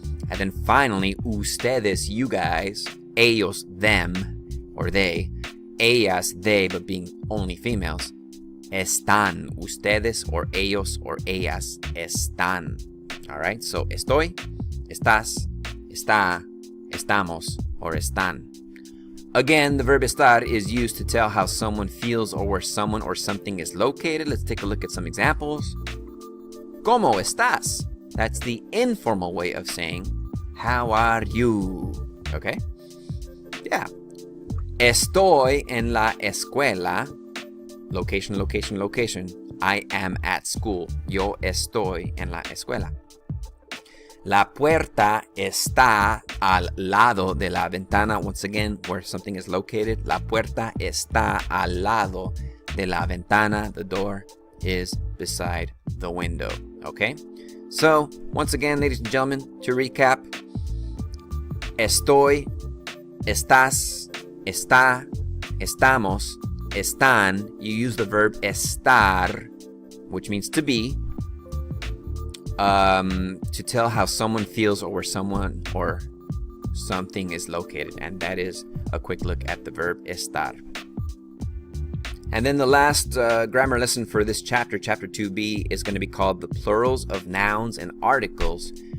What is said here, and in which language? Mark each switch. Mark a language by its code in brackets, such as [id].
[en] And then finally, ustedes, you guys, ellos, them, or they, ellas, they, but being only females, están. [es] Ustedes, or ellos, or ellas, están. All right, so estoy, estás, está, estamos, or están. [en] Again, the verb estar is used to tell how someone feels or where someone or something is located. Let's take a look at some examples. [es] ¿Cómo estás? [en] That's the informal way of saying, how are you? Okay? Yeah. [es] Estoy en la escuela. [en] Location, location, location. I am at school. [es] Yo estoy en la escuela. La puerta está al lado de la ventana. [en] Once again, where something is located. [es] La puerta está al lado de la ventana. [en] The door is beside the window. Okay? So, once again, ladies and gentlemen, to recap, [es] estoy, estás, está, estamos, están. [en] You use the verb estar, which means to be, to tell how someone feels or where someone or something is located. And that is a quick look at the verb estar. And then the last grammar lesson for this chapter, chapter 2b, is going to be called the plurals of nouns and articles.